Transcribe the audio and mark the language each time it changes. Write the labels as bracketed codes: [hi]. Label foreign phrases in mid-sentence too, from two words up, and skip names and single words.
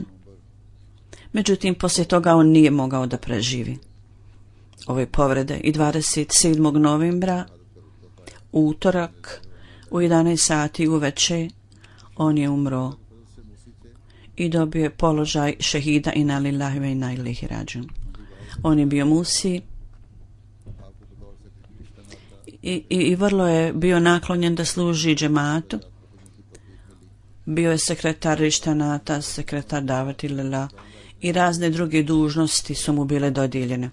[bs] Međutim, poslije toga on nije mogao da preživi ove povrede i 27. novembra, utorak, u 11 sati uveče on je umro i dobio je položaj šehida [ar] إنا لله وإنا إليه راجعون. [bs] On je bio musi i vrlo je bio naklonjen da služi džematu. Bio je sekretar Rištanata, sekretar Davatilila i razne druge dužnosti su mu bile dodijeljene.